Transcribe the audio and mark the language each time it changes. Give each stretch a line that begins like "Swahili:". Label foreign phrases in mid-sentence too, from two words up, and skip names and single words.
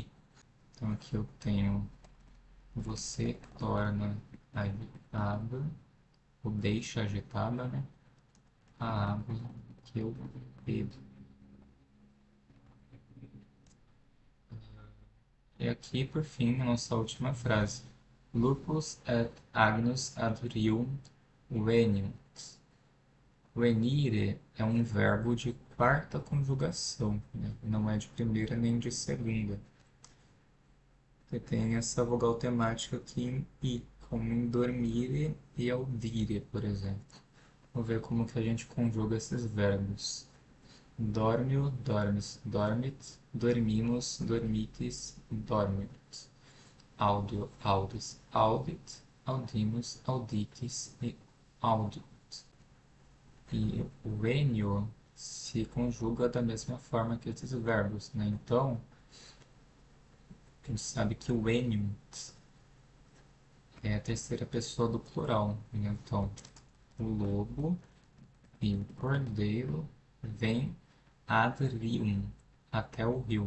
Portuguese: Então aqui eu tenho você torna agitada, ou deixa agitada, né? A água que eu bebo. E aqui, por fim, a nossa última frase.
Latin: Lupus et agnus ad rhium veniunt.
Portuguese: Venire é um verbo de quarta conjugação, né? Não é de primeira nem de segunda. Você tem essa vogal temática aqui em i, como em dormire e audire, por exemplo. Vamos ver como que a gente conjuga esses verbos.
Latin: Dormio, dormis, dormit, dormimus, dormitis, dormit. Audio, audis, audit, audimus, auditis e audit.
Portuguese: E o enio se conjuga da mesma forma que esses verbos, né? Então, a gente sabe que o enium é a terceira pessoa do plural, né? Então, o lobo e o cordeiro vêm
Latin: ad rium,
Portuguese: até o rio.